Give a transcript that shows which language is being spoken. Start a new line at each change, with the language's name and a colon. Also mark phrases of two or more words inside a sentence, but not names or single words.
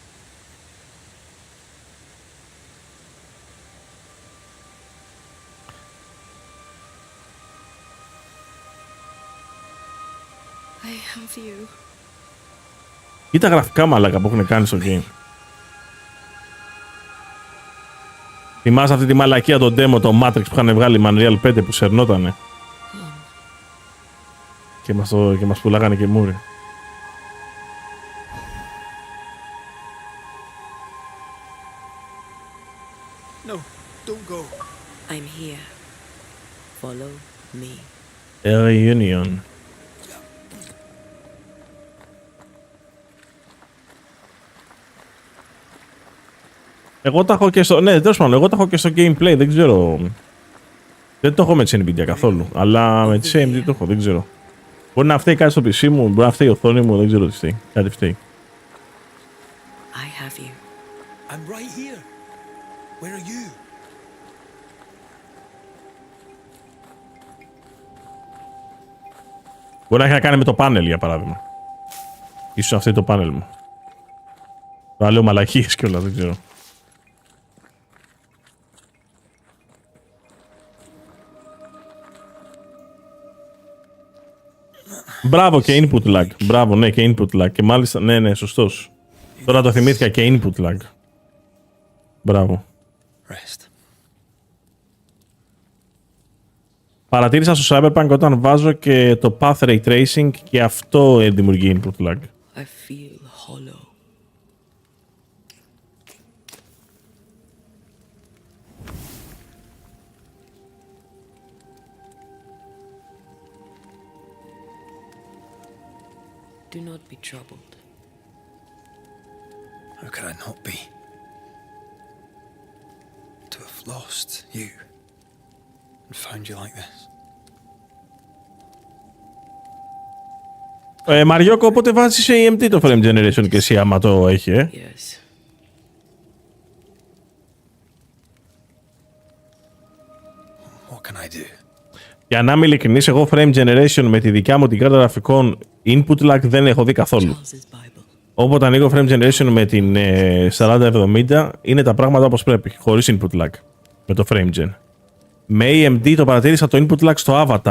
Greek: Ή τα γραφικά μαλάκα που έχουν κάνει στο game. Θυμάσαι αυτή τη μαλακία το demo, το Matrix που είχαν βγάλει Unreal 5 που σερνότανε. Και μας πουλάγανε και μούρι.
English: No, don't go. I'm here. Follow me. A reunion.
Greek: Εγώ τα έχω και στο... Ναι, τέλος πάντων, εγώ τα έχω και στο gameplay, δεν ξέρω... Δεν το έχω με τις Nvidia καθόλου, αλλά με τις AMD το έχω, δεν ξέρω. Μπορεί να φταίει κάτι στο PC μου, μπορεί να φταίει η οθόνη μου, δεν ξέρω τι φταίει. Κάτι φταίει.
English: I have you. I'm right here. Where are you?
Greek: Μπορεί να έχει να κάνει με το πάνελ, για παράδειγμα. Ίσως αυτό είναι το πάνελ μου. Θα λέω μαλακίες κιόλας, δεν ξέρω. Μπράβο και
English: input lag.
Greek: Μπράβο, ναι, και
English: input lag.
Greek: Και μάλιστα, ναι, σωστός. Τώρα το θυμήθηκα και
English: input lag.
Greek: Μπράβο. Rest. Παρατήρησα στο Cyberpunk όταν βάζω και το
English: path ray tracing
Greek: και αυτό δημιουργεί
English: input lag. I feel hollow. Do not be troubled. How could I not be? To have lost you and found you like this.
Greek: Μαριόκο, οπότε βάζεις σε AMD το
English: frame generation
Greek: και εσύ άμα το έχει,
English: Yes. What can I do?
Greek: Για να είμαι ειλικρινής, εγώ
English: frame generation
Greek: με τη δικιά μου την κάρτα γραφικών
English: input lag
Greek: δεν έχω δει καθόλου. Όποτε ανοίγω
English: frame generation
Greek: με την 4070 είναι τα πράγματα όπως πρέπει, χωρίς
English: input lag.
Greek: Με το
English: frame gen.
Greek: Με AMD το παρατήρησα το
English: input lag
Greek: στο avatar.